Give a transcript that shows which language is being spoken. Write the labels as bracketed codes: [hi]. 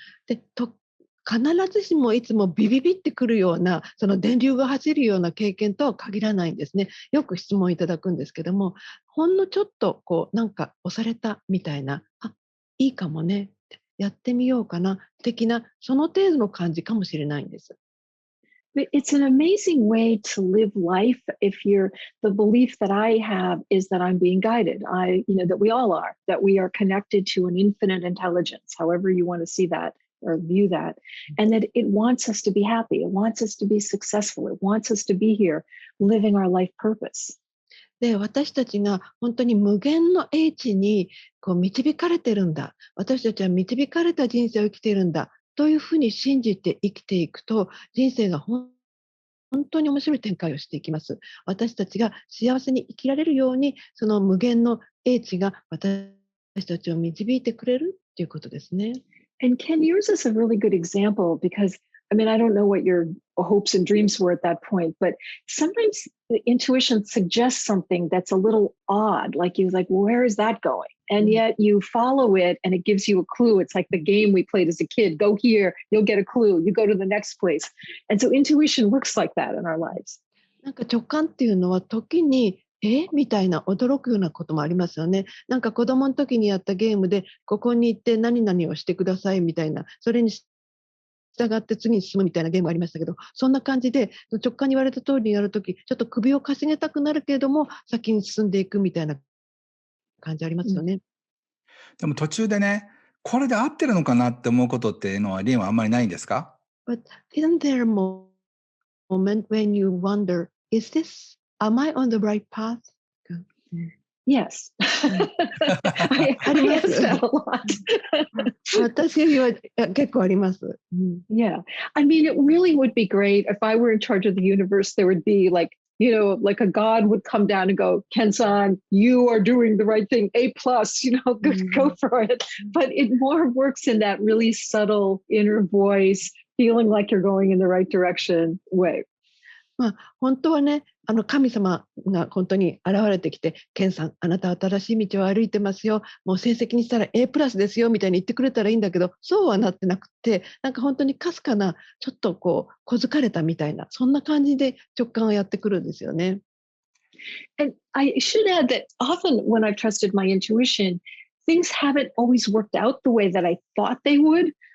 [ja] で必ずしもいつもビビビってくるようなその電流が走るような経験とは限らないんですね。よく質問いただくんですけども、ほんのちょっとこうなんか押されたみたいな、あ、いいかもね、やってみようかな的なその程度の感じかもしれないんです。 [en] But it's an amazing way to live life if the belief that I have is that I'm being guided. That we all are, that we are connected to an infinite intelligence, however you want to see that or view that, and that it wants us to be happy. It wants us to be successful. It wants us to be here living our life purpose. [ja] で、私たちが本当に無限の英知にこう導かれてるんだ。私たちは導かれた人生を生きているんだ。というふうに信じて生きていくと、人生が本当に面白い展開をしていきます。私たちが幸せに生きられるように、その無限の英知が私たちを導いてくれるっていうことですね。 [en] And Ken, yours is a really good example because I don't know what your hopes and dreams were at that point, but sometimes the intuition suggests something that's a little odd. Like you're like, where is that going? And yet you follow it and it gives you a clue. It's like the game we played as a kid. Go here, you'll get a clue. You go to the next place. And so intuition works like that in our lives. [ja] なんか直感っていうのは時にみたいな驚くようなこともありますよね。なんか子供の時にやったゲームでここに行って何々をしてくださいみたいな、それに従って次に進むみたいなゲームがありましたけど、そんな感じで直感に言われた通りにやるとき、ちょっと首をかしげたくなるけれども先に進んでいくみたいな感じありますよね。でも途中でね、これで合ってるのかなって思うことっていうのは、リンはあんまりないんですか？ [en] But isn't there a moment when you wonder, am I on the right path? Yes. I ask that a lot. [ja] 私は結構あります。 [en] Yeah. It really would be great if I were in charge of the universe. There would be like a God would come down and go, Ken-san, you are doing the right thing. A+, go for it. But it more works in that really subtle inner voice, feeling like you're going in the right direction way. [ja] 本当はね、神様が本当に現れてきて、ケンさん、あなたは正しい道を歩いてますよ、もう成績にしたら A+ ですよみたいに言ってくれたらいいんだけど、そうはなってなくて、なんか本当にかすかな、ちょっとこう、小づかれたみたいな、そんな感じで直感をやってくるんですよね。 [en] And I should add that often when I've trusted my intuition, things haven't always worked out the way that I thought they would.